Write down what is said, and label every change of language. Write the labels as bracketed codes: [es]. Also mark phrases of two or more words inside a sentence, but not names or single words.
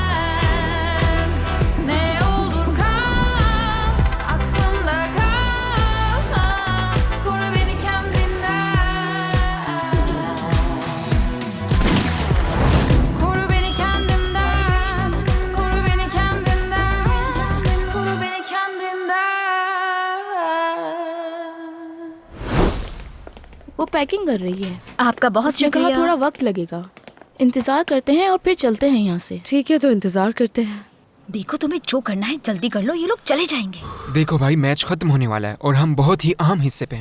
[tr] Ne olur kal, aklımda kalma, koru beni kendinden. Koru beni kendimden, koru beni kendimden, koru beni kendinden. [ur] وہ پیکنگ کر رہی ہے. آپ کا بہت اس نے کہا شکریہ. تھوڑا وقت لگے گا. انتظار کرتے ہیں اور پھر چلتے ہیں یہاں سے. ٹھیک ہے، تو انتظار کرتے ہیں. دیکھو تمہیں جو کرنا ہے جلدی کر لو، یہ لوگ چلے جائیں گے. دیکھو بھائی، میچ ختم ہونے والا ہے اور ہم بہت ہی اہم حصے پہ ہیں.